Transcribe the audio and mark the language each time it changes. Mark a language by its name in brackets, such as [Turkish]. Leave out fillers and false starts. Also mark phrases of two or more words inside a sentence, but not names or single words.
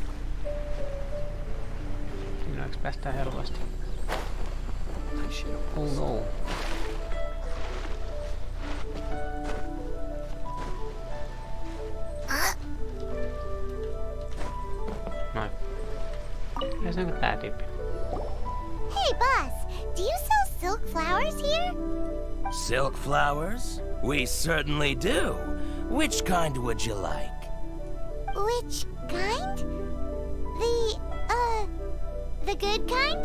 [Finnish] Sinnoiksi päästään helposti. [English] Oh no. [Finnish] Noin. Ja se onko tää tyyppi? [English] Hey, boss, do you sell silk flowers here? Silk flowers? We certainly do. Which kind would you like? Which kind? The, The good kind?